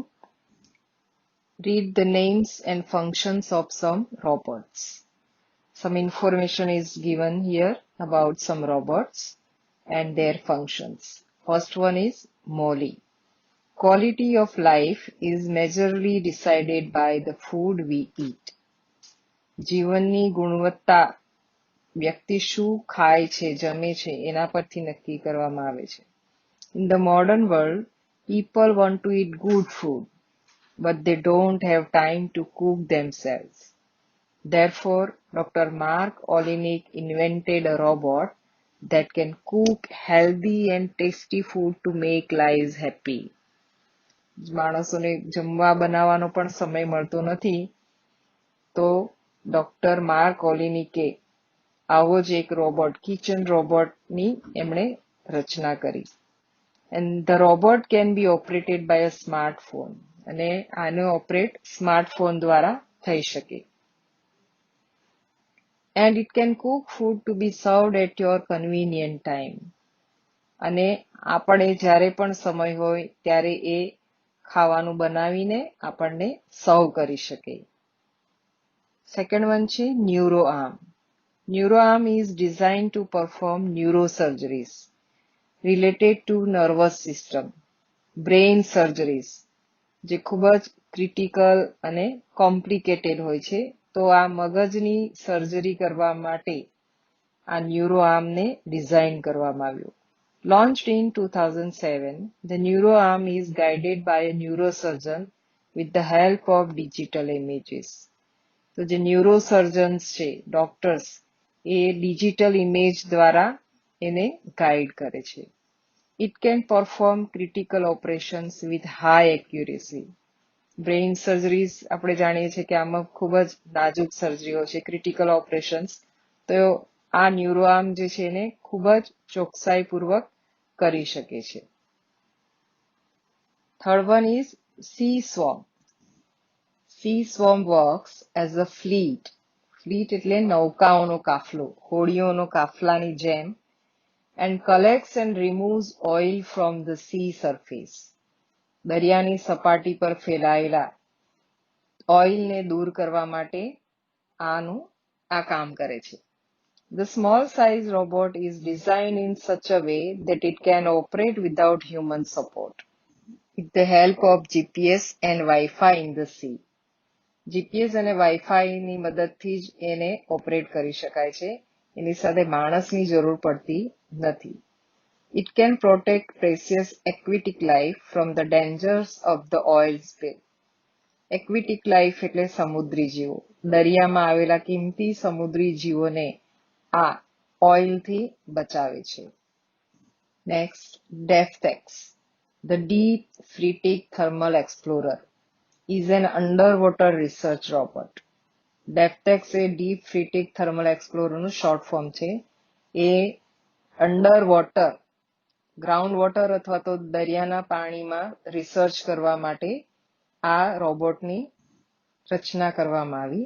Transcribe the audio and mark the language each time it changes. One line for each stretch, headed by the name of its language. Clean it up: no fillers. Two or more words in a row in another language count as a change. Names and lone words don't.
English: Read the names and functions of some robots. Some information is given here about some robots and their functions. First one is Molly. Quality of life is majorly decided by the food we eat.
Gujarati: જીવનની ગુણવત્તા વ્યક્તિ શું ખાય છે, જમે છે, એના પરથી નક્કી કરવામાં આવે છે.
English: In the modern world, people want to eat good food, but they don't have time to cook themselves. Therefore, Dr. Mark Olenek invented a robot that can cook healthy and tasty food to make lives happy.
Gujarati: માણસોને જમવા બનાવવાનો પણ સમય મળતો નથી, તો ડોક્ટર માર્ક ઓલિનિકે આવો જ એક રોબોટ, કિચન રોબોટની એમણે રચના કરી.
English: And the robot can be operated by a smartphone.
Gujarati: અને આને ઓપરેટ સ્માર્ટફોન દ્વારા થઈ શકે.
English: And it can cook food to be served at your convenient time.
Gujarati: અને આપણે જ્યારે પણ સમય હોય ત્યારે એ ખાવાનું બનાવીને આપણને સર્વ કરી શકે.
English: second one
Gujarati: છે ન્યુરોઆર્મ.
English: ન્યુરોઆર્મ is designed to perform neurosurgeries related to nervous system, brain surgeries,
Gujarati: જે ખૂબ જ ક્રિટિકલ અને કોમ્પ્લિકેટેડ હોય છે. તો આ મગજની સર્જરી કરવા માટે આ ન્યુરોઆર્મને ડિઝાઇન કરવામાં આવ્યું.
English: Launched in 2007, the NeuroArm is guided by a neurosurgeon with the help of digital images.
Gujarati: તો જે ન્યુરોસર્જન્સ છે, ડોક્ટર્સ, એ ડિજિટલ ઇમેજ દ્વારા એને ગાઈડ કરે છે.
English: It can perform critical operations with high accuracy. brain surgeries
Gujarati: આપણે જાણીએ છીએ કે આમાં ખૂબ જ નાજુક સર્જરીઓ છે,
English: critical operations.
Gujarati: તો આ ન્યુરોઆર્મ જે છે એને ખૂબ જ ચોકસાઈપૂર્વક કરી શકે છે.
English: Third one is Sea Swarm. Sea Swarm works as a fleet.
Gujarati: ફ્લીટ એટલે નૌકાઓનો કાફલો, હોડીઓનો કાફલાની જેમ.
English: And collects and removes oil from the sea surface.
Gujarati: દરિયાની સપાટી પર ફેલાયેલા ઓઇલને દૂર કરવા માટે આ કામ કરે છે.
English: The small size robot is designed in such a way that it can operate without human support, with the help of GPS and Wi-Fi in the sea.
Gujarati: GPS અને Wi-Fi ની મદદથી જ એને ઓપરેટ કરી શકાય છે. એની સાથે માણસની જરૂર પડતી નથી.
English: It can protect precious aquatic life from the dangers of the oil spill. Aquatic life
Gujarati: એટલે સમુદ્રી જીવો. દરિયામાં આવેલા કિંમતી સમુદ્રી જીવોને આ ઓઇલથી બચાવે છે.
English: નેક્સ્ટ, ડેફટેક્સ. The Deep Freatic Thermal Explorer is an underwater research robot.
Gujarati: ડેફટેક્સ એ ડીપ ફ્રીટિક થર્મલ એક્સપ્લોરરનું
English: short form
Gujarati: છે. એ
English: under water, ground water
Gujarati: અથવા તો દરિયાના પાણીમાં રિસર્ચ કરવા માટે આ રોબોટની રચના કરવામાં આવી.